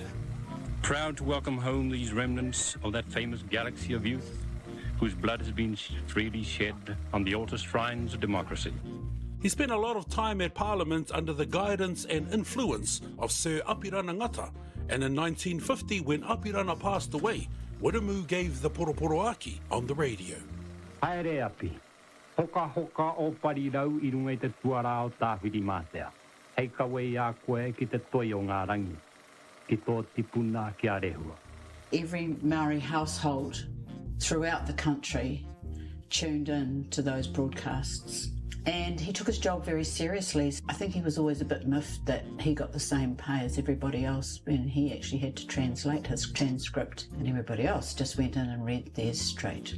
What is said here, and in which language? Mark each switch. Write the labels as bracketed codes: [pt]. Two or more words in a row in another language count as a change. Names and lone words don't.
[en] Proud to welcome home these remnants of that famous galaxy of youth, whose blood has been freely shed on the altar shrines of democracy. He spent a lot of time at Parliament under the guidance and influence of Sir Apirana Ngata, and in 1950, when Apirana passed away, Wiremu gave the Poroporoaki on the radio. [mi] Haere api, hoka hoka o parirau I runga I te tuara o tāwhiri mātea. Hei kawe a koe ki te toi o ngā rangi, ki tō tipuna ki a rehua. [en] Every Māori household throughout the country tuned in to those broadcasts. And he took his job very seriously. I think he was always a bit miffed that he got the same pay as everybody else when he actually had to translate his transcript, and everybody else just went in and read theirs straight.